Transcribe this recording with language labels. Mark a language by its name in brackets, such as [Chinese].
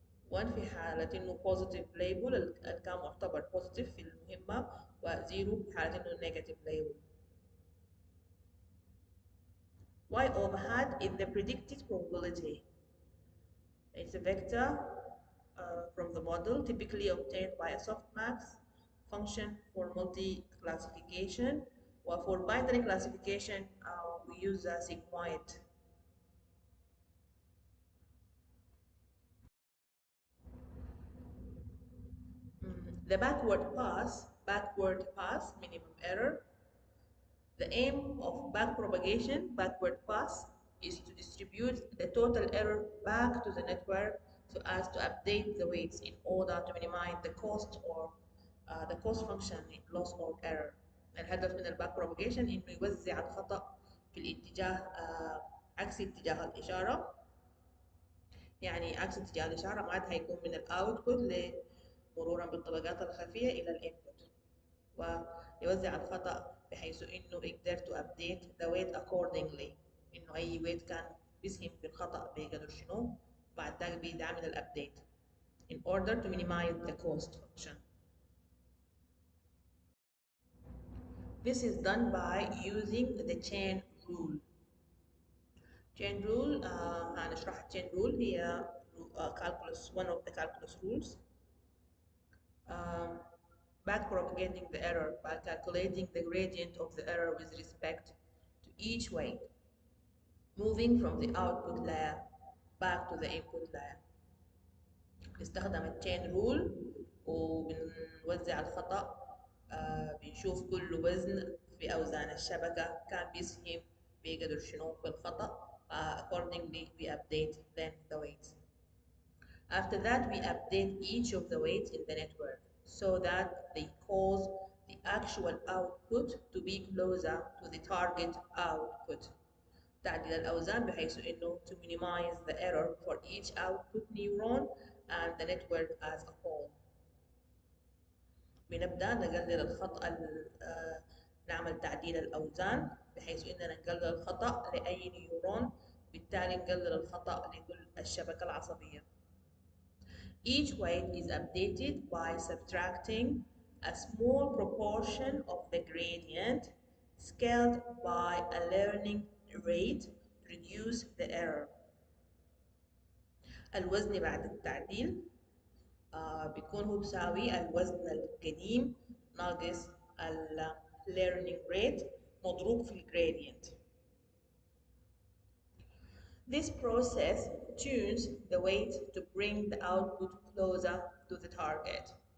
[Arabic] 1 في حالة إنه positive label اللي كان معتبر positive في المهمة، و 0 في حالة إنه negative label. [English] Y over hat is the predicted probability. It's a vector from the model, typically obtained by a softmax function for multi-classification. Or for binary classification, we use a sigmoid. The backward pass, minimum error. The aim of backward pass, is to distribute the total error back to the network so as to update the weights in order to minimize the cost or the cost function in loss or error. [Arabic] الهدف من الباك propagation إنه يوزع الخطأ في الاتجاه عكس اتجاه الإشارة. يعني عكس اتجاه الإشارة معناتها هيكون من الأوتبوت مرورا بالطبقات الخفية إلى الإنبوت، ويوزع الخطأ بحيث إنه يقدر [English] to update the weight accordingly. [Arabic] إنه أي weight كان بيسهم في الخطأ بيقدر شنو بعد ذاك بيعمل الأبديت [English] in order to minimize the cost function. This is done by using the chain rule. Chain rule [Arabic] هنشرح [English] chain rule هي calculus, one of the calculus rules. Backpropagating the error by calculating the gradient of the error with respect to each weight, moving from the output layer back to the input layer. [Arabic] بنستخدم التشين رول وبنوزع الخطأ. بنشوف كل وزن في أوزان الشبكة كان بيسهم بيقدر شنو في الخطأ. [English] Accordingly we update then the weights. After that we update each of the weights in the network so that they cause the actual output to be closer to the target output. [Arabic] تعديل الأوزان بحيث إنه [English] to minimize the error for each output neuron and the network as a whole. [Arabic] بنبدأ نقلل الخطأ نعمل تعديل الأوزان بحيث إننا نقلل الخطأ لأي نيورون، بالتالي نقلل الخطأ لكل الشبكة العصبية. [English] Each weight is updated by subtracting a small proportion of the gradient scaled by a learning rate to reduce the error. [Arabic] الوزن بعد التعديل بيكون هو بيساوي الوزن القديم ناقص ال learning rate مضروب في ال gradient. [English] This process tunes the weight to bring the output closer to the target.